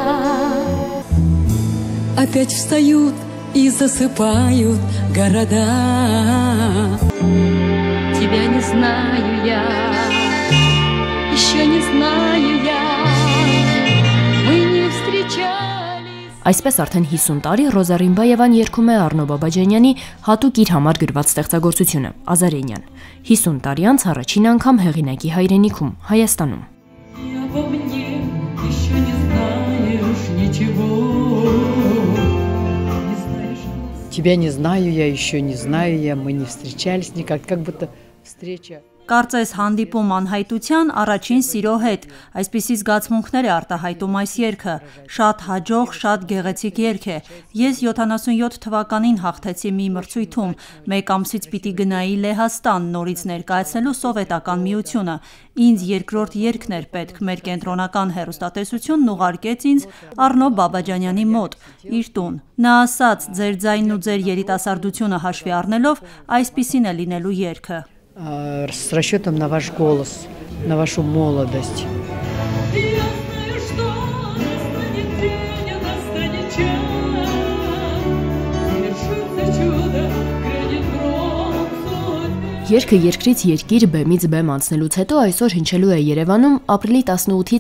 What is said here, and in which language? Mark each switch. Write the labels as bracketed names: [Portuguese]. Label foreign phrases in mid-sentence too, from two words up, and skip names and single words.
[Russian] Опять встают и засыпают города. Тебя не знаю я, еще не знаю я, мы не встречались. [Armenian] Այսպես արդեն 50 տարի Ռոզա Ռիմբաևան երգում է Առնո Բաբաջանյանի հատուկ իր համար գրված ստեղծագործությունը Ազարենյան։ 50 տարի անց առաջին անգամ հեղինակի հայրենիքում Հայաստանում։ [Russian] Тебя не знаю я, еще не знаю я, мы не встречались никак, как будто встреча. [Armenian] Կարծես հանդիպում անհայտության առաջին սիրո հետ, այսպիսի զգացմունքներ է արտահայտում այս երգը, շատ հաջող, շատ գեղեցիկ երգ է։ Ես 77 թվականին հաղթեցի մի մրցույթում, մեկ ամսից պիտի գնայի Լեհաստան նորից ներկայացնելու Սովետական միությունը։ Ինձ երկրորդ երգն էր պետք, մեր կենտրոնական հեռուստատեսությունն ուղարկեց ինձ Առնո Բաբաջանյանի մոտ, իր տուն։ Նա ասաց, ձեր ձայնն ու ձեր երիտասարդությունը հաշվի առնելով, այսպիսին է լինելու երգը։ [Russian] С расчетом на ваш голос, на вашу молодость. [Armenian] Երգը երկրից երկիր բեմից բեմ անցնելուց հետո այսօր հնչելու է Երևանում ապրիլի 18-ից